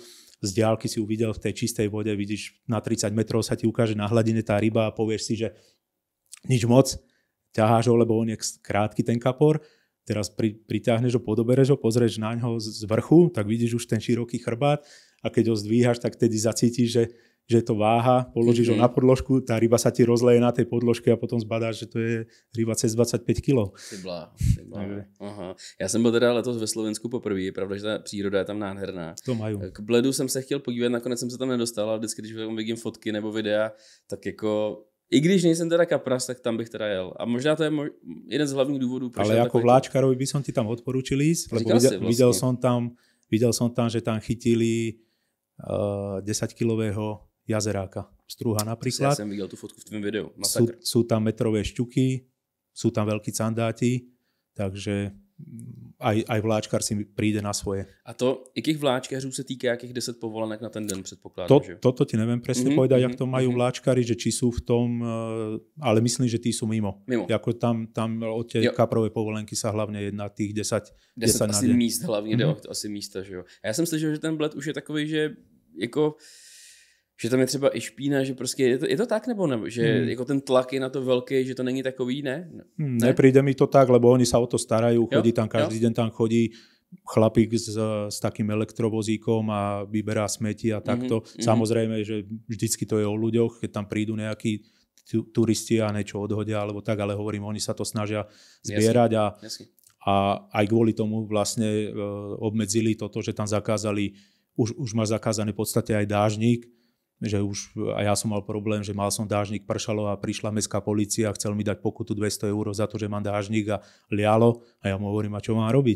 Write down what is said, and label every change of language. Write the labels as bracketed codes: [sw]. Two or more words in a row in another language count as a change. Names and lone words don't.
[sk] Z diaľky si uvidel v tej čistej vode, vidíš na 30 metrov sa ti ukáže na hladine tá ryba a povieš si, že nič moc, ťaháš ho, lebo on je krátky ten kapor. Teraz priťahneš ho, podobereš ho, pozrieš na ňo z vrchu, tak vidíš už ten široký chrbát a keď ho zdvíhaš, tak tedy zacítiš, že je to váha, položíš ho na podložku, tá ryba sa ti rozleje na tej podložke a potom zbadáš, že to je ryba cez 25 kg. [cs] Ty bláho. Aha. Já jsem byl teda letos ve Slovensku poprvé, je pravda, že ta příroda je tam nádherná. [sk] To majú. [cs] K Bledu jsem se chtěl podívat, nakonec jsem se tam nedostal, ale vždycky, když vidím fotky nebo videa, tak jako i když nejsem teda kapras, tak tam bych teda jel. A možná to je jeden z hlavních důvodů. [sk] Ale ako vláčkarovi by som ti tam odporúčil ísť, lebo videl som tam, že tam chytili 10-kilového jazeráka. Strúha napríklad. Ja som videl tú fotku v tvojom videu. Sú tam metrové šťuky, sú tam veľkí candáti, takže aj vláčkar si príde na svoje. [cs] A to, jakých vláčkařů se týká, jakých 10 povolenek na ten den předpokládám? [sk] Toto ti neviem presne povedať, jak to majú vláčkari, že či sú v tom, ale myslím, že tí sú mimo. Jako tam od tie kaprové povolenky sa hlavne jedná tých 10 na asi deň. [cs] míst hlavně, asi místa, že jo. A já jsem slyšel, že ten Bled už je takový, že jako že tam je třeba i špína, že prostě je to tak, nebo ne? Že jako ten tlak je na to velký, že to není takový, ne? [sk] Nepríde mi to tak, lebo oni sa o to starajú, chodí tam každý deň, tam chodí chlapík s takým elektrovozíkom a vyberá smeti a takto. Samozrejme, že vždycky to je o ľuďoch, keď tam prídu nejakí turisti a niečo odhodia alebo tak, ale hovorím, oni sa to snažia zbierať a aj kvôli tomu vlastne obmedzili toto, že tam zakázali, už má zakázané v podstate aj dážnik, že už, a ja som mal problém, že mal som dážnik, pršalo a prišla mestská polícia a chcel mi dať pokutu 200 eur za to, že mám dážnik a lialo a ja mu hovorím, a čo mám robiť?